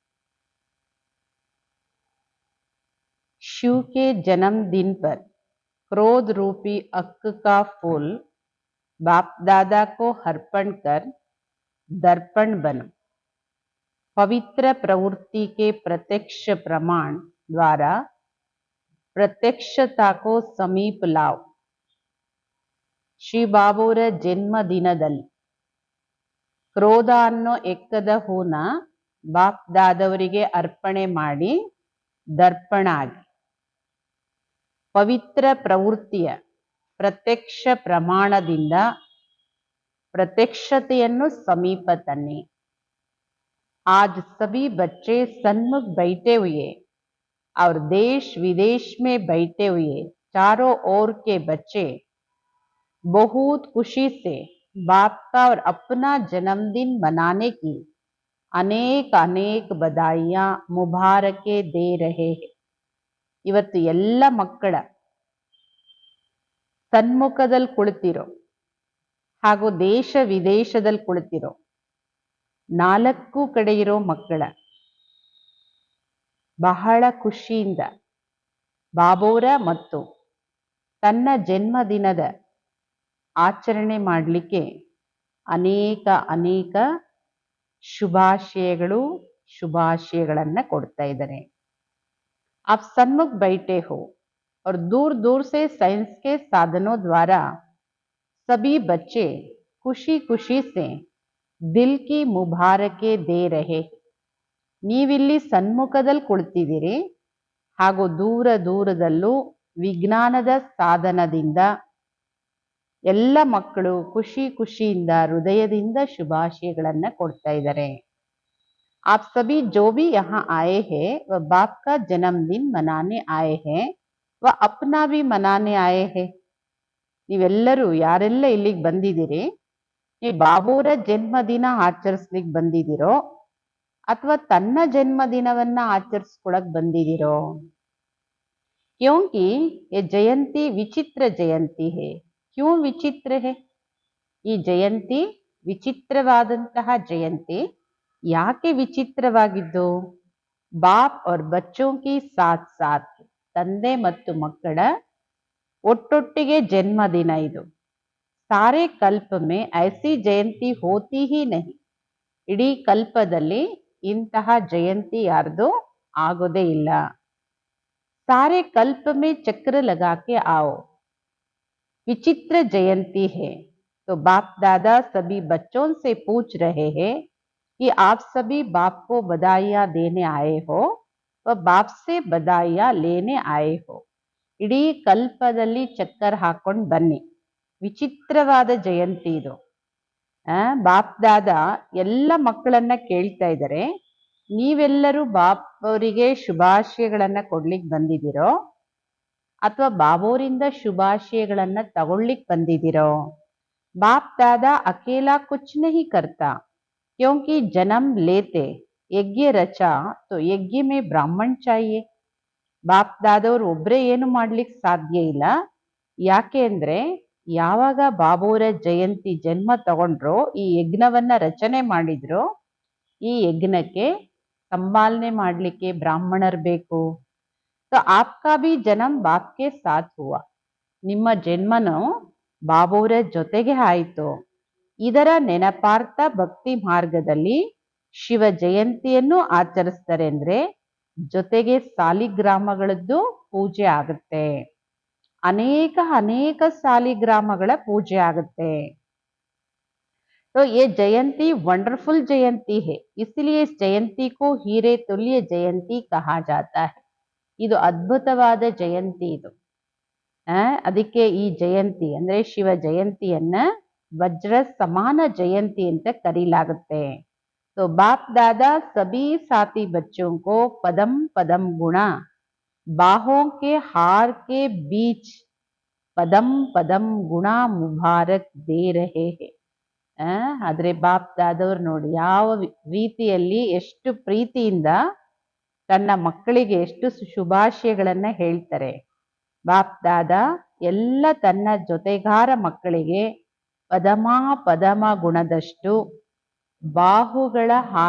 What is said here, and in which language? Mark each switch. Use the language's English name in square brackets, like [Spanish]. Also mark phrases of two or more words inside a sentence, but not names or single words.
[Hindi] शिव के जन्मदिन पर क्रोध रूपी अक्क का फूल बाप दादा को अर्पण कर दर्पण बनो। पवित्र प्रवृत्ति के प्रत्यक्ष प्रमाण द्वारा प्रत्यक्षता को समीप लाओ। [Kannada] ಶ್ರೀ ಬಾಬುರ ಜನ್ಮದಿನದಲ್ಲಿ ಕ್ರೋಧ ಅನ್ನೋ ಎಕ್ಕದ ಹೂನ ಬಾಪ್ ದಾದವರಿಗೆ ಅರ್ಪಣೆ ಮಾಡಿ ದರ್ಪಣ ಆಗಿ ಪವಿತ್ರ ಪ್ರವೃತ್ತಿಯ ಪ್ರತ್ಯಕ್ಷ ಪ್ರಮಾಣದಿಂದ ಪ್ರತ್ಯಕ್ಷತೆಯನ್ನು ಸಮೀಪ ತನ್ನಿ. [Hindi] आज सभी बच्चे सन्मुख बैठे हुए और देश विदेश में बैठे हुए चारों ओर के बच्चे बहुत खुशी से बाप का और अपना जन्मदिन मनाने की अनेक अनेक बधाइयां मुबारके दे रहे हैं. [Kannada] ಇವತ್ತು ಎಲ್ಲ ಮಕ್ಕಳ ಸನ್ಮುಖದಲ್ಲಿ ಕುಳಿತಿರೋ ಹಾಗೂ ದೇಶ ವಿದೇಶದಲ್ಲಿ ಕುಳಿತಿರೋ 4 ಕಡೆ ಇರೋ ಮಕ್ಕಳ ಬಹಳ ಖುಷಿಯಿಂದ ಬಾಬೋರ ಮತ್ತು ತನ್ನ ಜನ್ಮದಿನದ ಆಚರಣೆ ಮಾಡಲಿಕ್ಕೆ ಅನೇಕ ಅನೇಕ ಶುಭಾಶಯಗಳನ್ನು ಕೊಡ್ತಾ ಇದ್ದಾರೆ. [Hindi] आप सन्मुख बैठे हो और दूर दूर से साइंस के साधनों द्वारा सभी बच्चे खुशी खुशी से दिल की मुबारके दे रहे. [Kannada] ನೀವಿಲ್ಲಿ ಸನ್ಮುಖದಲ್ಲಿ ಕುಳಿತಿದ್ದೀರಿ ಹಾಗೂ ದೂರ ದೂರದಲ್ಲೂ ವಿಜ್ಞಾನದ ಸಾಧನದಿಂದ ಎಲ್ಲ ಮಕ್ಕಳು ಖುಷಿ ಖುಷಿಯಿಂದ ಹೃದಯದಿಂದ ಶುಭಾಶಯಗಳನ್ನು ಕೊಡ್ತಾ ಇದ್ದಾರೆ. [Hindi] आप सभी जो भी यहाँ आए हैं वह बाप का जन्मदिन मनाने आए हैं, वह अपना भी मनाने आए हैं. [Kannada] ನೀವೆಲ್ಲರೂ ಯಾರೆಲ್ಲ ಇಲ್ಲಿಗೆ ಬಂದಿದ್ದೀರಿ, ನೀವು ಬಾಬುರ ಜನ್ಮದಿನ ಆಚರಿಸ್ಲಿಕ್ಕೆ ಬಂದಿದ್ದೀರೋ ಅಥವಾ ತನ್ನ ಜನ್ಮದಿನವನ್ನ ಆಚರಿಸ್ಕೊಳಕ್ ಬಂದಿದ್ದೀರೋ? [Hindi] क्योंकि ये जयंती विचित्र जयंती है. क्यों विचित्र है? [Kannada] ಈ ಜಯಂತಿ ವಿಚಿತ್ರವಾದಂತಹ ಜಯಂತಿ. ಯಾಕೆ ವಿಚಿತ್ರವಾಗಿದ್ದು? [Hindi] बाप और बच्चों की साथ साथ [Kannada] ತಂದೆ ಮತ್ತು ಮಕ್ಕಳ ಒಟ್ಟೊಟ್ಟಿಗೆ ಜನ್ಮದಿನ ಇದು. [Hindi] सारे कल्प में ऐसी जयंती होती ही नहीं. [Kannada] ಇಡೀ ಕಲ್ಪದಲ್ಲಿ ಇಂತಹ ಜಯಂತಿ ಯಾರ್ದು ಆಗೋದೇ ಇಲ್ಲ. [Hindi] सारे कल्प में चक्र लगा के आओ, विचित्र जयंती है. तो बाप दादा सभी बच्चों से पूछ रहे हैं कि आप सभी बाप को बधाइयां देने आए हो व बाप से बधाइयां लेने आए हो. [Kannada] ಇಡೀ ಕಲ್ಪದಲ್ಲಿ ಚಕ್ಕರ್ ಹಾಕೊಂಡು ಬನ್ನಿ. ವಿಚಿತ್ರವಾದ ಜಯಂತಿ ಇದು. ಬಾಪ್ ದಾದಾ ಎಲ್ಲ ಮಕ್ಕಳನ್ನ ಕೇಳ್ತಾ ಇದ್ದಾರೆ, ನೀವೆಲ್ಲರೂ ಬಾಪ್ ಅವರಿಗೆ ಶುಭಾಶಯಗಳನ್ನ ಕೊಡ್ಲಿಕ್ಕೆ ಬಂದಿದ್ದೀರೋ ಅಥವಾ ಬಾಬೋರಿಂದ ಶುಭಾಶಯಗಳನ್ನ ತಗೊಳ್ಲಿಕ್ಕೆ ಬಂದಿದ್ದೀರೋ? [Hindi] बाप दादा अकेला कुछ नहीं करता, क्योंकि जन्म लेते यज्ञ रचा तो यज्ञ में ब्राह्मण चाहिए. [Kannada] ಬಾಪ್ ದಾದವರು ಒಬ್ಬರೇ ಏನು ಮಾಡ್ಲಿಕ್ಕೆ ಸಾಧ್ಯ ಇಲ್ಲ. ಯಾಕೆ ಅಂದ್ರೆ ಯಾವಾಗ ಬಾಬೋರ ಜಯಂತಿ ಜನ್ಮ ತಗೊಂಡ್ರೋ, ಈ ಯಜ್ಞವನ್ನ ರಚನೆ ಮಾಡಿದ್ರು, ಈ ಯಜ್ಞಕ್ಕೆ ಸಂಪಾಲನೆ ಮಾಡ್ಲಿಕ್ಕೆ ಬ್ರಾಹ್ಮಣರು ಬೇಕು. [Hindi] तो आपका भी जन्म बाप के साथ हुआ. [Kannada] ನಿಮ್ಮ ಜನ್ಮನು ಬಾಬೋರ ಜೊತೆಗೆ ಆಯಿತು. ಇದರ ನೆನಪಾರ್ಥ ಭಕ್ತಿ ಮಾರ್ಗದಲ್ಲಿ ಶಿವ ಜಯಂತಿಯನ್ನು ಆಚರಿಸ್ತಾರೆ. ಅಂದ್ರೆ ಜೊತೆಗೆ ಸಾಲಿಗ್ರಾಮಗಳದ್ದು ಪೂಜೆ ಆಗುತ್ತೆ. ಅನೇಕ ಅನೇಕ ಸಾಲಿಗ್ರಾಮಗಳ ಪೂಜೆ ಆಗುತ್ತೆ. [Hindi] तो ये जयंती वंडरफुल जयंती है, इसलिए इस जयंती को हीरे तुल्य जयंती कहा जाता है. [Kannada] ಇದು ಅದ್ಭುತವಾದ ಜಯಂತಿ ಇದು. ಅದಕ್ಕೆ ಈ ಜಯಂತಿ ಅಂದ್ರೆ ಶಿವ ಜಯಂತಿಯನ್ನ ವಜ್ರ ಸಮಾನ ಜಯಂತಿ ಅಂತ ಕರೀಲಾಗುತ್ತೆ. [Hindi] तो बाप दादा सभी साथी बच्चों को पदम पदम गुणा बाहों के हार के बीच पदम पदम गुणा मुबारक दे रहे हैं. [Kannada] ಆದ್ರೆ ಬಾಪ್ ದಾದವ್ರು ನೋಡಿ ಯಾವ ರೀತಿಯಲ್ಲಿ ಎಷ್ಟು ಪ್ರೀತಿಯಿಂದ ತನ್ನ ಮಕ್ಕಳಿಗೆ ಎಷ್ಟು ಶುಭಾಶಯಗಳನ್ನ ಹೇಳ್ತಾರೆ. ಬಾಪ್ ದಾದ ಎಲ್ಲ ತನ್ನ ಜೊತೆಗಾರ ಮಕ್ಕಳಿಗೆ ಪದಮ ಗುಣದಷ್ಟು ಬಾಹುಗಳ ಹಾರ.